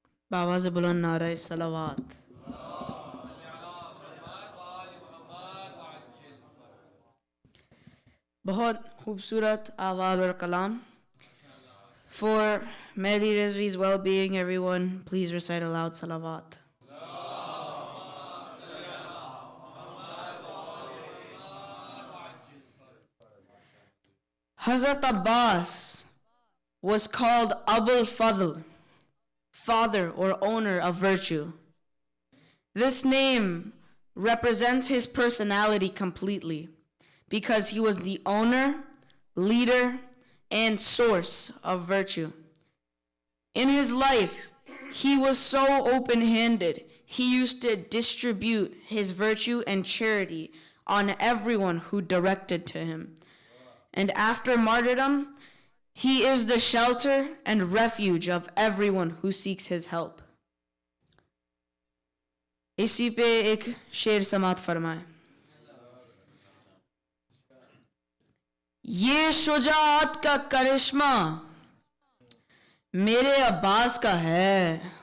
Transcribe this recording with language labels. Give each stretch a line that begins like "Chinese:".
Urdu: باواز بلند نعرہ صلوات. بہت خوبصورت آواز اور کلام.
English: For Mehdi Rizvi's well-being, everyone, please recite aloud salawat. Hazrat Abbas was called Abul Fadl, father or owner of virtue. This name represents his personality completely because he was the owner, leader, and source of virtue. In his life, he was so open-handed, he used to distribute his virtue and charity on everyone who directed to him. And after martyrdom, he is the shelter and refuge of everyone who seeks his help.
Urdu: اسی پہ ایک شعر سماعت فرمائیں. یہ شجاعت کا کرشمہ میرے عباس کا ہے.